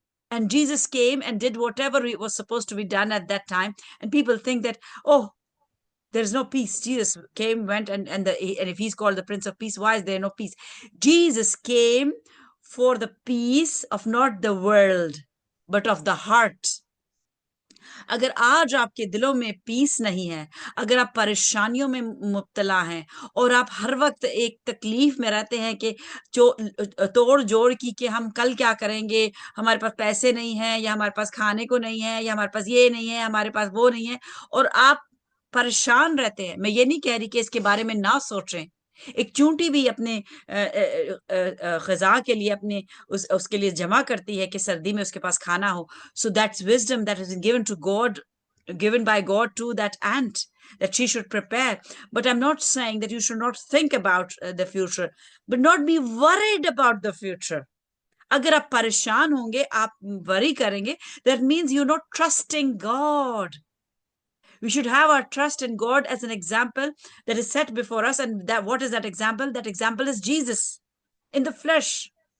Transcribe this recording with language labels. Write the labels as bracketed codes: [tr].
[en] And Jesus came and did whatever was supposed to be done at that time. And people think that, oh, there's no peace. Jesus came, went, and if he's called the Prince of Peace, why is there no peace? Jesus came for the peace of not the world, but of the heart. [hi] अगर आज आपके दिलों में piece नहीं है, अगर आप परेशानियों में मुब्तला हैं और आप हर वक्त एक तकलीफ में रहते हैं कि जो तोड़ जोड़ की हम कल क्या करेंगे, हमारे पास पैसे नहीं है, या हमारे पास खाने को नहीं है, या हमारे पास ये नहीं है, हमारे पास वो नहीं है, और आप परेशान रहते हैं। मैं ये नहीं कह रही कि इसके बारे में ना सोचें। एक चूंटी भी अपने ग़िज़ा के लिए अपने उसके लिए जमा करती है कि सर्दी में उसके पास खाना हो। [en] So that's wisdom that has been given to God, given by God to that ant, that she should prepare. But I'm not saying that you should not think about the future, but not be worried about the future. [hi] अगर आप परेशान होंगे, आप worry करेंगे, [en] that means you're not trusting God. We should have our trust in God as an example that is set before us. And that, what is that example? That example is Jesus in the flesh.